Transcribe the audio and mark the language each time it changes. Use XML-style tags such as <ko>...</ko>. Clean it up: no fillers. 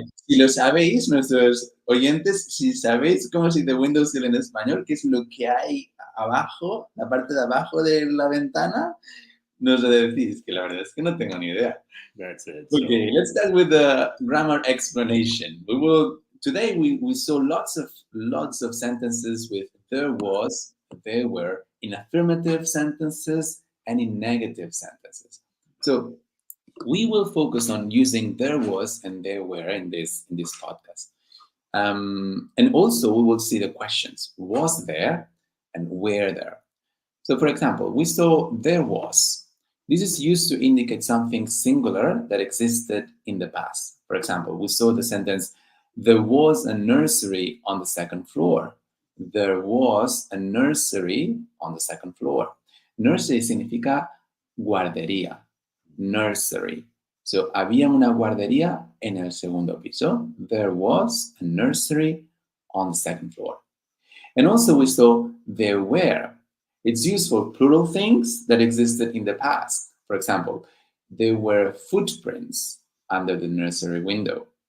<es>Si lo sabéis, nuestros oyentes, si sabéis cómo se dice windowsill en español, que es lo que hay abajo, la parte de abajo de la ventana, nos lo decís, que la verdad es que no tengo ni idea.</es> <en>That's it. Okay, let's start with the grammar explanation. Today we saw lots of sentences with there was, there were, in affirmative sentences and in negative sentences. So we will focus on using there was and there were in this podcast. And also we will see the questions, was there and were there. So for example, we saw there was. This is used to indicate something singular that existed in the past. For example, we saw the sentence, there was a nursery on the second floor. There was a nursery on the second floor.</en> <es>Nursery significa guardería. Nursery. So, había una guardería en el segundo piso.</es> <en>There was a nursery on the second floor. And also we saw there were. It's used for plural things that existed in the past. For example, there were footprints under the nursery window.</en>